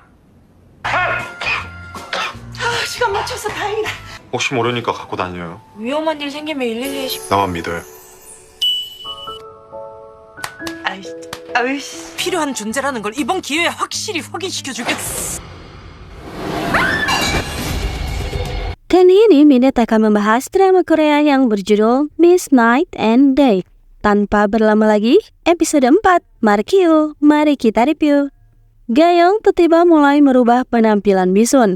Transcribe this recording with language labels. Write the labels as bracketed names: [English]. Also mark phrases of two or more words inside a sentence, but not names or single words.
[Korean] 시간 맞춰서 다행이다. 혹시 모르니까 갖고 다녀요. 위험한 일 생기면 112에 나만 믿어요. 아이씨. 필요한 존재라는 걸 이번 기회에 확실히 확인시켜주겠어. [Indonesian] Kali ini Minette akan membahas drama Korea yang berjudul Miss Night and Day. Tanpa berlama lagi, episode 4, Markio, mari kita review. Gayong tiba-tiba mulai merubah penampilan Misun.